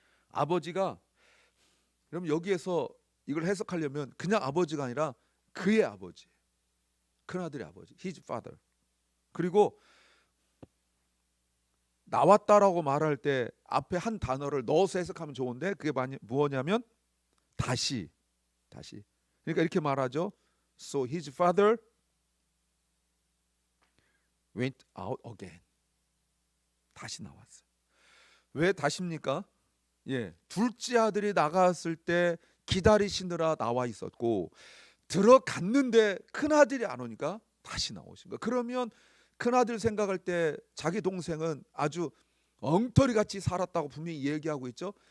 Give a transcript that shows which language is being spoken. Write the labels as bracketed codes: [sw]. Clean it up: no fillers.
[ko] 아버지가 그럼 여기에서 이걸 해석하려면 그냥 아버지가 아니라 그의 아버지, 큰아들의 아버지, [en] his father. [ko] 그리고 나왔다라고 말할 때 앞에 한 단어를 넣어서 해석하면 좋은데 그게 무엇냐면 다시. 그러니까 이렇게 말하죠. [en] So his father went out again. [ko] 다시 나왔어요. 왜 다시입니까? 둘째 아들이 나갔을 때 기다리시느라 나와 있었고 들어갔는데 큰아들이 안 오니까 다시 나오신 거예요. 그러면 큰아들 생각할 때 자기 동생은 아주 엉터리같이 살았다고 분명히 얘기하고 있죠.